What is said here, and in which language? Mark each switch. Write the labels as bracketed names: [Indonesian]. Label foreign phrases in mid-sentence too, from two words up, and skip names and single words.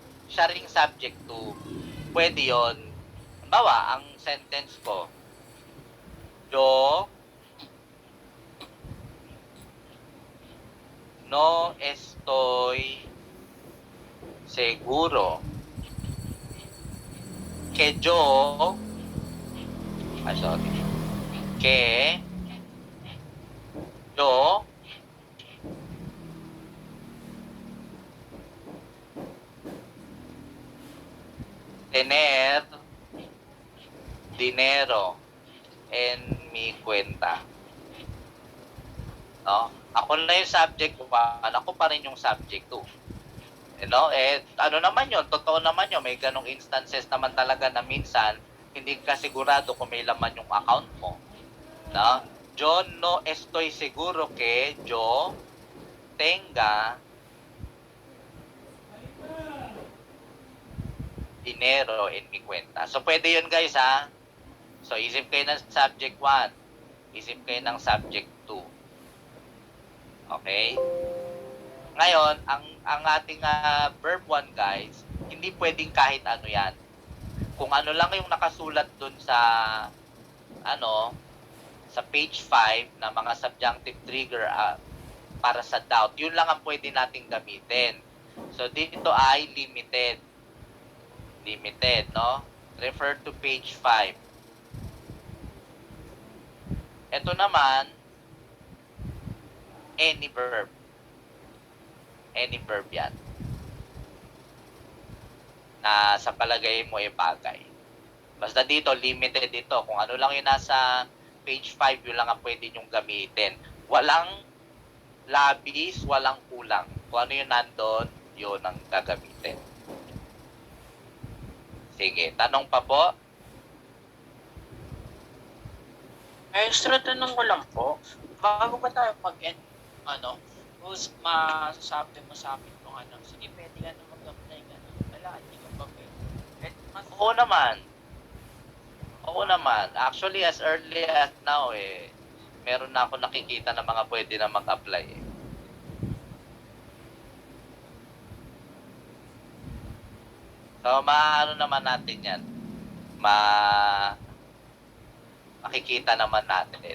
[Filipino] siya ring subject to. Pwede yon. Halimbawa, ang sentence ko, [Spanish] yo no estoy seguro que yo, sorry, que yo tener dinero en mi cuenta. [Filipino] No? Ako na yung subject 1, ako pa rin yung subject 2. Ano naman yun, totoo naman yun, may ganong instances naman talaga na minsan, hindi ka sigurado kung may laman yung account mo. No? [Spanish] Yo no estoy seguro que yo tenga dinero en mi cuenta. [Filipino] So, pwede yun guys ha. So, isip kayo ng subject 1. Isip kayo ng subject 2. Okay? Ngayon, ang ating verb 1 guys, hindi pwedeng kahit ano yan. Kung ano lang yung nakasulat dun sa sa page 5 na mga [English] subjunctive trigger [Filipino] para sa doubt, yun lang ang pwede nating gamitin. So, dito ay limited. Limited, no? [English] Refer to page 5. [Filipino] Ito naman, [English] any verb. Any verb yan. [Filipino] Na sa palagay mo ay bagay. Basta dito, limited dito. Kung ano lang yung nasa page 5, yun lang ang pwede nyong gamitin. Walang labis, walang kulang. Kung ano yung nandun, yun ang gagamitin. Sige, tanong pa po? Extra tanong ko lang po, bago ba tayo masasabi mo sa akin kung sige, pwede ka na mag-apply ka na. Wala, hindi ka pa pwede. Oo naman. Oo naman. [English] Actually, as early as now, [Filipino] meron na ako nakikita na mga pwede na mag-apply. So, maano naman natin yan. Makikita naman natin.